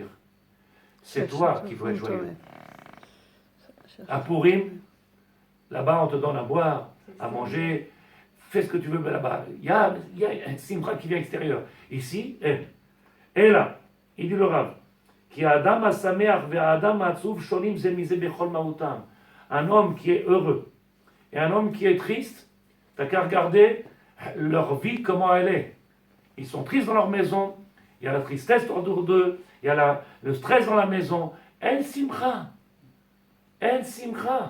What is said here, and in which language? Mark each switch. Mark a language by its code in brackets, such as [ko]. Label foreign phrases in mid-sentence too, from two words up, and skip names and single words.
[fr] C'est toi qui veux être joyeux. À Purim, là-bas, on te donne à boire, à manger, fais ce que tu veux, mais là-bas, il y a un simcha qui vient extérieur. Ici, et là, il dit le Rav, [he] כי האדם השמח והאדם העצוב שונים זה מזה בכל מהותם. [fr] Un homme qui est heureux et un homme qui est triste, t'as qu'à regarder leur vie, comment elle est. Ils sont tristes dans leur maison, il y a la tristesse autour d'eux, il y a le stress dans la maison. En simcha. En simcha.